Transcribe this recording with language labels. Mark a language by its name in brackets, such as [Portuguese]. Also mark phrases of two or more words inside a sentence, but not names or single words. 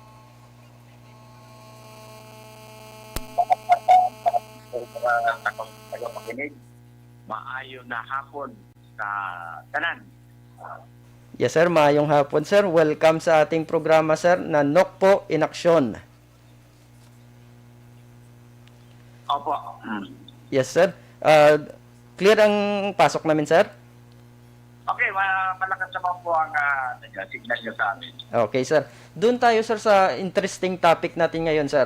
[Hiligaynon] Tagapakinig, maayo na hapon sa tanan. [Filipino] Yes, sir. [Hiligaynon] Maayong hapon, [Filipino] sir. Welcome sa ating programa, sir, na Nokpo in Action. Opo. [English] Yes, sir. [Filipino] Clear ang pasok namin, sir? Okay, malakas naman po ang signal nyo sa amin. [English] Okay, sir. [Filipino] Doon tayo, sir, sa [English] interesting topic [Filipino] natin ngayon, sir.